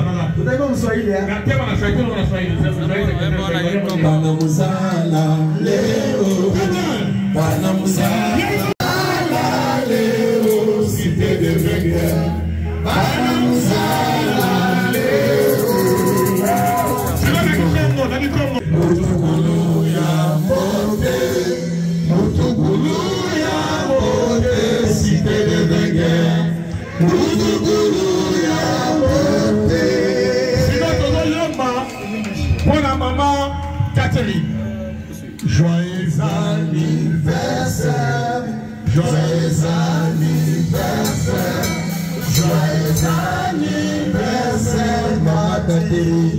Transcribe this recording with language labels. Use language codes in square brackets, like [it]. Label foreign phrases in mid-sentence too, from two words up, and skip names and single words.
[sw] Utaimba Mswahili eh? Natema na Swahili na Swahili. [ln] Bana muzala leo. Bana muzala leo. Cité de Vengue. Bana muzala leo. Mutugulu ya mote. Mutugulu ya mote. Cité de Vengue. Mutugulu ya mote. [fr] Pour la maman Catherine. Joyeux anniversaire, joyeux anniversaire, joyeux anniversaire, ma Catherine.